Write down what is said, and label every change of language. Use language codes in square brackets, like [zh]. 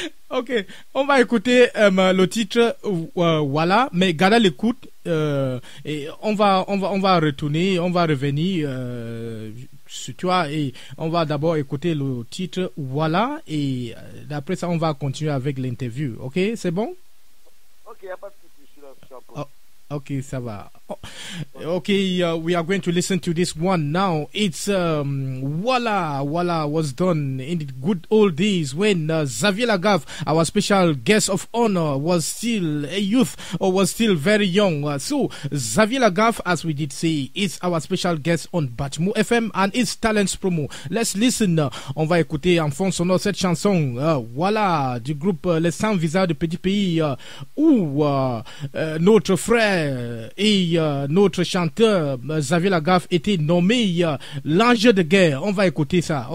[fr] Ok, on va écouter le titre Voilà, mais gardez l'écoute et on va retourner, on va revenir tu vois, et on va d'abord écouter le titre Voilà et d'après ça on va continuer avec l'interview. Ok, c'est bon? Ok, il n'y a pas de souci, je suis là. Okay, ça va. [en] Okay, we are going to listen to this one now. It's Voila was done in the good old days when Xavier Lagaffe, our special guest of honor, was still a youth or was still very young. So Xavier Lagaffe, as we did say, is our special guest on Batemu FM and it's Talents Promo. Let's listen. [fr] On va écouter en fond sonore cette chanson Voilà du groupe Les Sans Visa de Petit Pays où notre frère et notre chanteur Xavier Lagaffe était nommé l'ange de guerre. On va écouter ça.